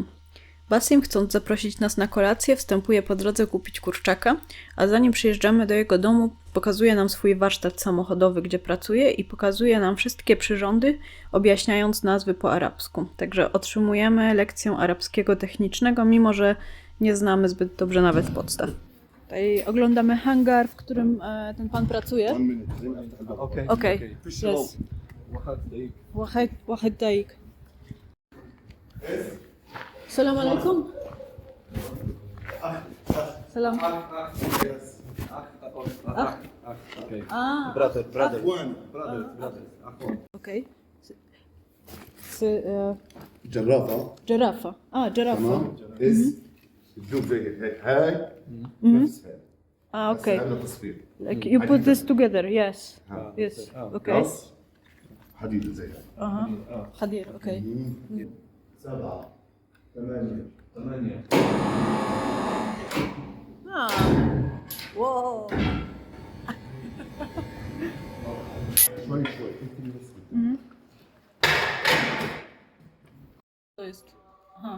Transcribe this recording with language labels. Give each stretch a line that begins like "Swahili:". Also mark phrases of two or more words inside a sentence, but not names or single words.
Polish: Basim, chcąc zaprosić nas na kolację, wstępuje po drodze kupić kurczaka, a zanim przyjeżdżamy do jego domu, pokazuje nam swój warsztat samochodowy, gdzie pracuje i pokazuje nam wszystkie przyrządy, objaśniając nazwy po arabsku. Także otrzymujemy lekcję arabskiego technicznego, mimo że nie znamy zbyt dobrze nawet podstaw. Tutaj oglądamy hangar, w którym ten pan pracuje.
English: Okay.
Polish: Okej, jest.
Arabic: واحد دايك. سلام عليكم. Salam.
English: Okay. A, Brother.
Polish: okej.
Arabic: جرافة
Polish: Żerafa. A, żerafa.
Arabic: تمام إز تجوب زي هيك هاي نفس هاي
Polish: A, okej.
Arabic: هذا تصفير
English: Like you put this together, yes. ها. Yes,
Polish: okej.
Arabic: راس حديدة زي هاي
Polish: Aha. Hadir, okej.
Arabic: 7 8
Polish: A. Wow.
Arabic: شوي شوي
Polish: To jest. Aha.